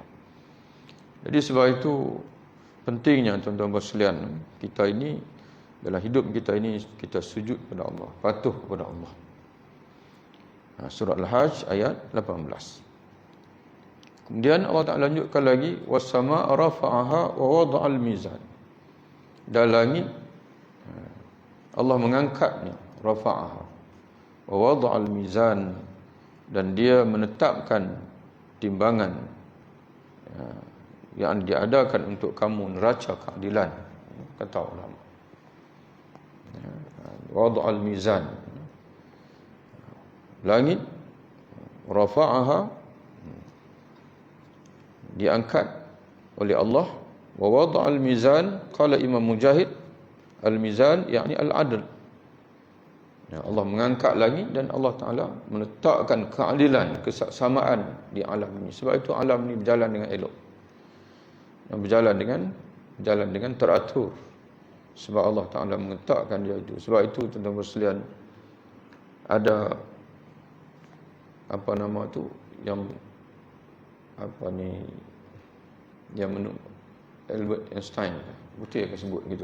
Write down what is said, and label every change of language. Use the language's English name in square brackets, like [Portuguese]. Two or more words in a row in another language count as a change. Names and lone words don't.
[Malay] Jadi sebab itu pentingnya tuan-tuan sekalian, kita ini dalam hidup kita ini kita sujud kepada Allah, patuh kepada Allah. Surah Al-Hajj ayat 18. Kemudian Allah Ta'ala lanjutkan lagi, [Arabic] والسماء رفعها ووضع الميزان. [Malay] Dan langit Allah mengangkatnya, [Arabic] رفعها ووضع الميزان, [Malay] dan dia menetapkan timbangan yang diadakan untuk kamu neraca keadilan, kata ulama. [Arabic] ووضع الميزان, [Malay] langit rafa'aha, diangkat oleh Allah. [Arabic] ووضع الميزان، قال الإمام مجاهد، الميزان يعني العدل. [Malay] Allah mengangkat langit dan Allah Ta'ala meletakkan keadilan, kesamaan di alam ini. Sebab itu alam ini berjalan dengan elok, dan berjalan dengan teratur. Sebab Allah Ta'ala meletakkan dia itu. Sebab itu tuan-tuan sekalian, ada apa nama tu yang Albert Einstein, betul akan sebut gitu.